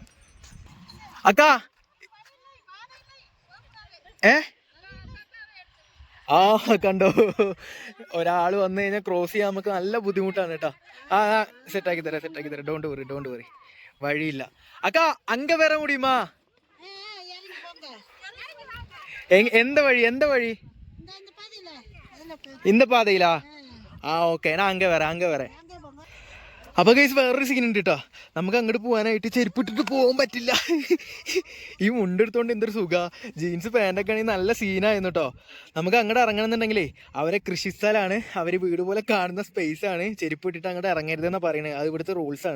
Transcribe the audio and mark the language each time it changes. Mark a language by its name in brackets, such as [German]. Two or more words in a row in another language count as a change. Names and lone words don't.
[Malayalam] അക്കാ കണ്ടോ, ഒരാൾ വന്നു കഴിഞ്ഞാൽ ക്രോസ് ചെയ്യാൻ നമുക്ക് നല്ല ബുദ്ധിമുട്ടാണ് കേട്ടോ. സെറ്റാക്കി തരാം. [English] don't worry, [Malayalam] വഴിയില്ല. [Tamil] அக்கா அங்க வர முடியுமா? எந்த வழி இந்த பாதையிலா? ஓகே, நான் அங்கே வரேன். [Malayalam] അപ്പോൾ ഗൈസ് വേറൊരു സീൻ ഉണ്ട് കേട്ടോ. നമുക്ക് അങ്ങോട്ട് പോകാനായിട്ട് ചെരുപ്പിട്ടിട്ട് പോകാൻ പറ്റില്ല. ഈ മുണ്ടെടുത്തോണ്ട് എന്തൊരു സുഖ. ജീൻസ് പാൻറ്റൊക്കെ ആണെങ്കിൽ നല്ല സീനായിരുന്നു കേട്ടോ. നമുക്ക് അങ്ങോട്ട് ഇറങ്ങണമെന്നുണ്ടെങ്കിലേ അവരെ കൃഷിസ്ഥലാണ്, അവർ വീട് പോലെ കാണുന്ന സ്പേസ് ആണ്. ചെരുപ്പ് ഇട്ടിട്ട് അങ്ങോട്ട് ഇറങ്ങരുതെന്നാണ് പറയുന്നത്. അത് ഇവിടുത്തെ റൂൾസാണ്.